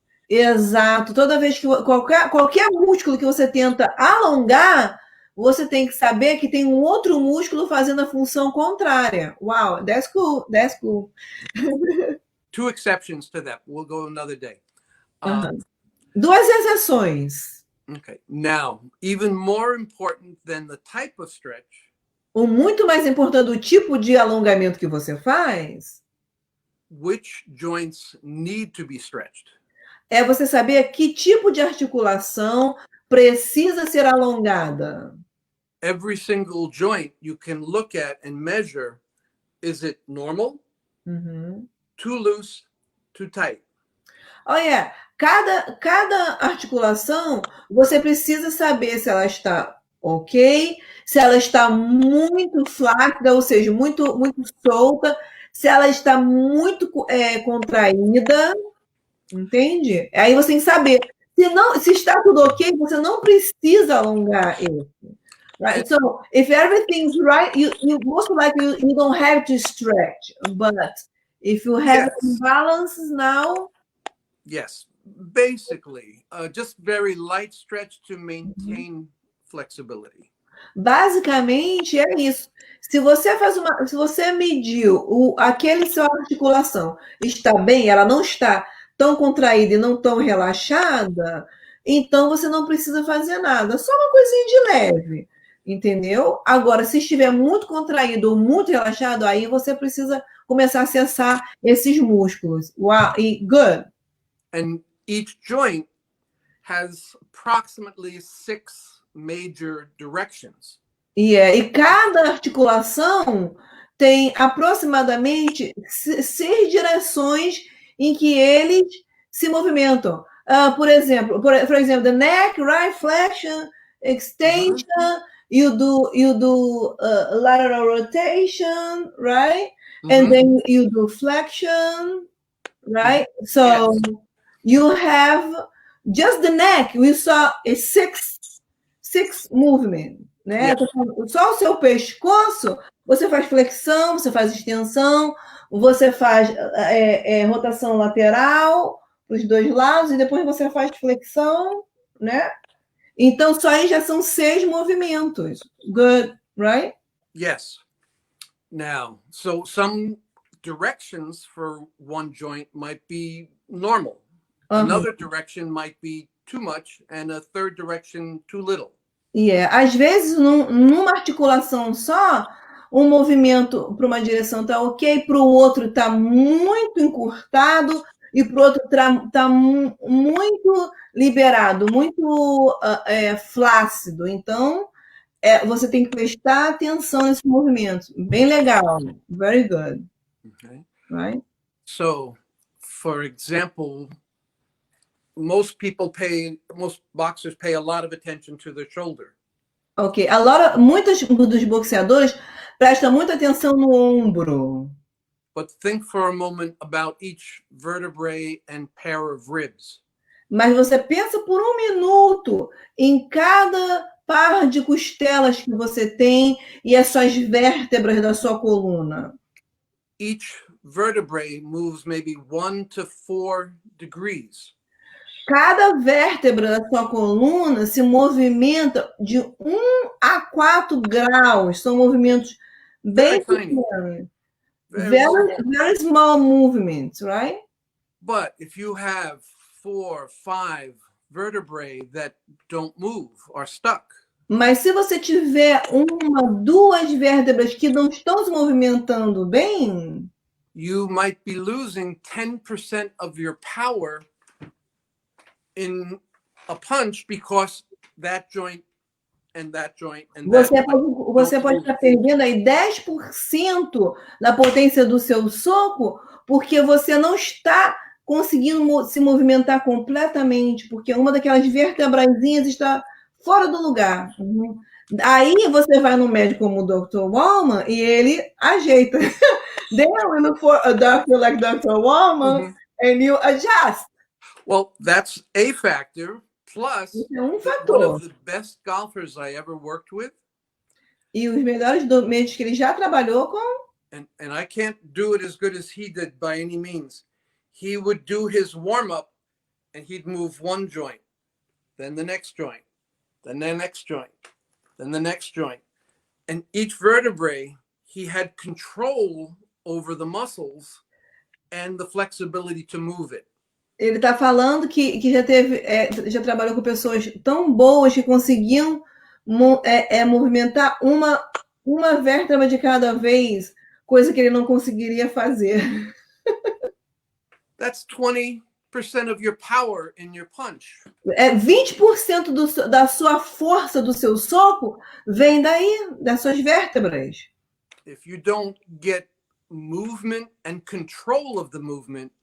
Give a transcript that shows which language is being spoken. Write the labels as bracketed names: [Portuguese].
[Portuguese] Exato. Toda vez que qualquer músculo que você tenta alongar, você tem que saber que tem um outro músculo fazendo a função contrária. [English] Wow, that's cool. That's cool. Two exceptions to that. We'll go another day. [Portuguese] Duas exceções. [English] Okay. Now, even more important than the type of stretch. [Portuguese] O muito mais importante do tipo de alongamento que você faz. [English] Which joints need to be stretched? [Portuguese] É você saber que tipo de articulação precisa ser alongada. [English] Every single joint you can look at and measure, is it normal? Too loose, too tight? [Portuguese] Olha, cada articulação, você precisa saber se ela está ok, se ela está muito flácida, ou seja, muito solta, se ela está muito contraída, entende? Aí você tem que saber. Se está tudo ok, você não precisa alongar ele. [English] Right? So, if everything's right, you most likely you don't have to stretch. But if you have imbalances now, yes, basically, just very light stretch to maintain flexibility. [Portuguese] Basicamente é isso. Se você mediu aquele sua articulação está bem, ela não está tão contraída e não tão relaxada, então você não precisa fazer nada, só uma coisinha de leve, entendeu? Agora, se estiver muito contraído ou muito relaxado, aí você precisa começar a acessar esses músculos. [English] Wow, good. And each joint has approximately 6 major directions. [Portuguese] E cada articulação tem aproximadamente 6 direções em que eles se movimentam. Por exemplo, [English] the neck, right, flexion, extension, you do lateral rotation, right? And then you do flexion, right? So you have just the neck. We saw a six movement, né? [Portuguese] Só o seu pescoço, você faz flexão, você faz extensão, você faz rotação lateral para os dois lados e depois você faz flexão, né? Então, só aí já são 6 movimentos. [English] Good, right? Yes. Now, so some directions for one joint might be normal. Another direction might be too much, and a third direction too little. [Portuguese] Às vezes, numa articulação só, um movimento para uma direção está ok, para o outro está muito encurtado e para o outro está muito liberado, muito flácido. Então, você tem que prestar atenção nesse movimento. Bem legal. [English] Very good. Okay. Right? So, for example, most boxers pay a lot of attention to their shoulder. Ok. [Portuguese] Muitos dos boxeadores prestam muita atenção no ombro. [English] But think for a moment about each vertebrae and pair of ribs. [Portuguese] Mas você pensa por um minuto em cada par de costelas que você tem e as suas vértebras da sua coluna. [English] Each vertebrae moves maybe 1 to 4 degrees. [Portuguese] Cada vértebra da sua coluna se movimenta de 1 a 4 graus. São movimentos bem pequenos. [English] Very small movements, right? But if you have 4, 5 vertebrae that don't move, are stuck. [Portuguese] Mas se você tiver 1, 2 vértebras que não estão se movimentando bem, [English] you might be losing 10% of your power in a punch because that joint and that joint and [Portuguese] você pode estar perdendo aí 10% da potência do seu soco porque você não está conseguindo se movimentar completamente, porque uma daquelas vertebrazinhas está fora do lugar. Aí você vai no médico como o Dr. Wallman e ele ajeita. [English] Then we look for a doctor like Dr. Wallman and you adjust. Well, that's a factor. Plus, one of the best golfers I ever worked with. [Portuguese] E os melhores médicos que ele já trabalhou com. [English] And I can't do it as good as he did by any means. He would do his warm-up and he'd move one joint, then the next joint, then the next joint, then the next joint. And each vertebrae, he had control over the muscles and the flexibility to move it. [Portuguese] Ele está falando que já trabalhou com pessoas tão boas que conseguiam movimentar uma vértebra de cada vez, coisa que ele não conseguiria fazer. [English] That's 20% of your power in your punch. [Portuguese] 20% da sua força do seu soco vem daí, das suas vértebras. [English] If you don't get movement and control of the movement,